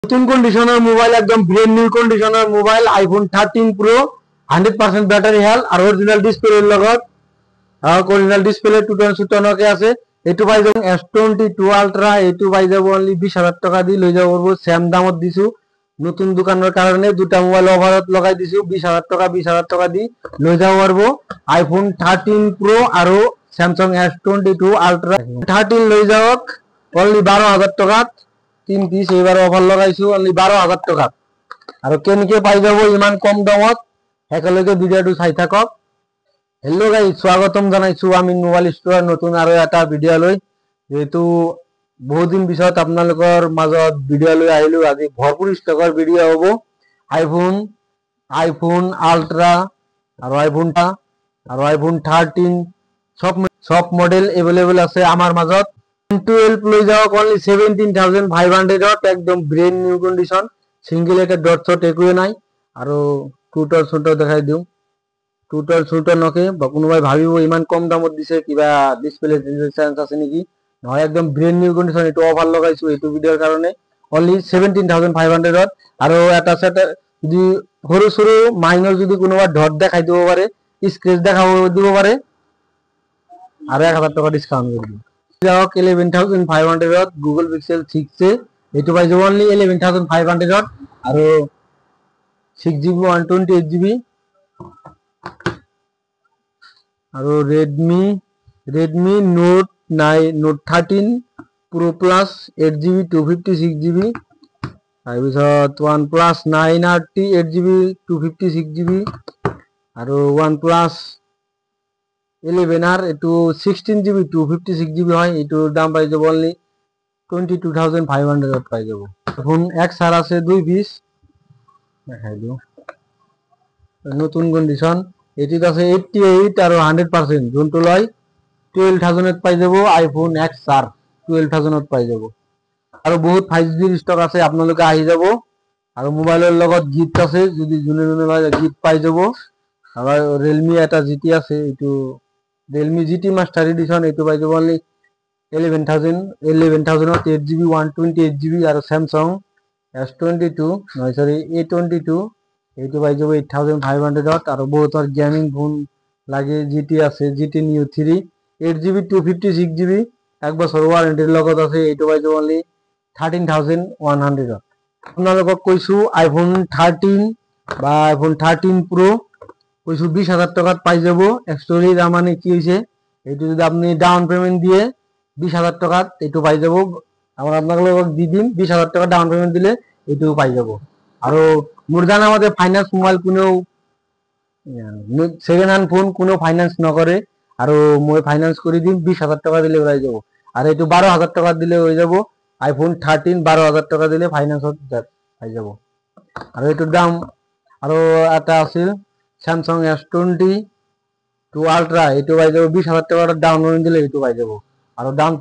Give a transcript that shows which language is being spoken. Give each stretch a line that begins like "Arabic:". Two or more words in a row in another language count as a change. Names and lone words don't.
Bangla: নতুন কন্ডিশনের মোবাইল, একদম
English: brand new
Bangla: কন্ডিশনের মোবাইল আইফোন 13 প্রো 100%
English: battery health
Bangla: আর
English: original display
Bangla: এর লগত
English: original display
Bangla: 2.7 আছে। এটু পাই যাব S22 আলট্রা, এটু পাই যাব অনলি 20,000 টাকা দি লই যাব পারবো। সেম দামত দিছু, নতুন দোকানের কারণে দুটা মোবাইল অফারত লগাই দিছু 20,000 টাকা দি লই যাব পারবো। আইফোন 13 প্রো আর স্যামসাং S22 আলট্রা 13 লই যাওক অনলি 12,000 টাকা। 3 পিস এবার অফার লাগাইছো অনলি 12,000 টাকা। আর কেনকে পাই যাব ইমান কম দামত, একেলগে ভিডিওটো চাই থাকক।
English: hello guys,
Assamese: স্বাগতম জানাইছো আমি মোবাইল স্টোর নতুন আৰু এটা ভিডিও লৈ। যেহেতু বহুদিন পিছত আপোনালোকৰ মাজত ভিডিও লৈ আহিলো। আজি ভৰপুৰ ষ্টকৰ ভিডিও হ'ব। আইফোন আলট্ৰা আৰু আইফোন 13 সব মডেল এভেলেবল আছে আমার মাজত। 12 লৈ যাওক অনলি 17,500 একদম
English: brand new condition,
Assamese: সিঙ্গেল একটা ডট শট একোৱে নাই। আৰু টুটৰ ছোটৰ দেখাই দিওঁ, টুটৰ ছোটৰ নকে বা কোনোবাই ভাবিব ইমান কম দামত দিছে কিবা ডিসপ্লে চান্স আছে নেকি। নহয়, একদম
English: brand new condition.
Assamese: এটো অফার লগাইছো এটো ভিডিওর কারণে অনলি 17,500। আৰু এটা সেট যদি সৰু সৰু মাইনৰ যদি কোনোবা ডট দেখাই দিব পারে, স্ক্রেচ দেখাব দিব পারে, আর 1,000 টাকা ডিসকাউন্ট করে দিই। যাওক 11,500 গুগল পিক্সেল 6 এটো পাই যাব অনলি 11,500। আৰু 6GB 128GB। আৰু রেডমি নোট 13 প্রো প্লাস 8GB 256GB। তাৰপিছত OnePlus 9RT 8GB 256GB। আৰু OnePlus 11R এটো 16GB 256GB হয়। এটোর দাম পাই যাব অনলি 22,500 পাই যাব। এখন XR আছে 2 পিস দেখাই দিও, নতুন কন্ডিশন। এটিত আছে 88 আর 100%, যোনটো লয় 12,000 পাই যাব। আইফোন XR 12,000 পাই যাব। আৰু বহুত 5G স্টক আছে, আপোনালোকে আহি যাব। আৰু মোবাইলৰ লগত গিফট আছে, যদি যোনে যোনে লয় গিফট পাই যাব। আর Realme এটা GT আছে, এটো Realme GT মাস্টার এডিশন, এটো পাই যাব অনলি 11,000 8GB 128GB। আর Samsung S22 নয় সরি A22 এইটো পাই যাব 8,500। আর বহুতর
English: gaming phone
Assamese: লাগে GT আছে, GT Neo 3 8GB 256GB 1 বছর ওয়ারেন্টির লগত আছে। এইটো পাই যাব অনলি 13,100। আপোনালোকক কৈছো আইফোন 13 বা আইফোন 13 প্রো কইছো 20,000 টাকাত পাই যাব।
Bangla: অ্যাকচুয়ালি তার মানে কি হইছে, এইটো যদি আপনি
English: down payment
Bangla: দিয়ে 20,000 টাকাত এইটো পাই যাব। আমরা আপনাদের দি দিম 20,000 টাকা
English: down payment
Bangla: দিলে এইটো পাই যাব।
Assamese: আৰু মোর জানা মতে
English: finance mobile
Assamese: কোনেও
English: second hand phone
Assamese: কোনো ফাইন্যান্স নকরে। আৰু মই ফাইন্যান্স করে দিম 20,000 টাকা দিলে হয়ে যাব। আর এইটো 12,000 টাকা দিলে হয়ে যাব। আইফোন 13 12,000 টাকা দিলে ফাইন্যান্সত হয়ে যাব। আর এটার দাম আরো একটা আছে স্যামসাং S22 আলট্রা, এটো পাই যাব 20,000 টাকা
English: down payment
Assamese: দিলে এটো পাই যাব।